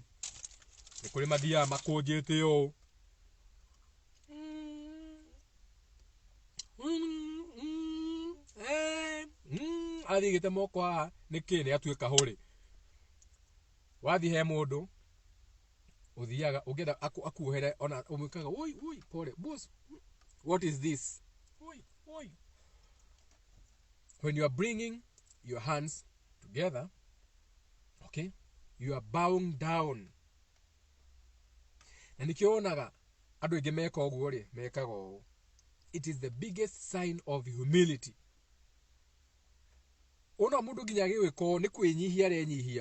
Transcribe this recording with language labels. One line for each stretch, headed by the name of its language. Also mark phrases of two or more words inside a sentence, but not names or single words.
Kikuyu: Ni kuri mathia makunjite yo athigite moko haha niki ni atuika huri wathi he mundu uthiaga ugenda akuohere ona umwikaga oi pole
English: boss, what is this? Oi. When you are bringing your hands together, okay, you are bowing down.
Kikuyu: Na nikionaga andu ingi meka uguo mekaga uguo,
English: it is the biggest sign of humility.
Kikuyu: Ona mundu ginya giwiko ni kwinyihia renyihia.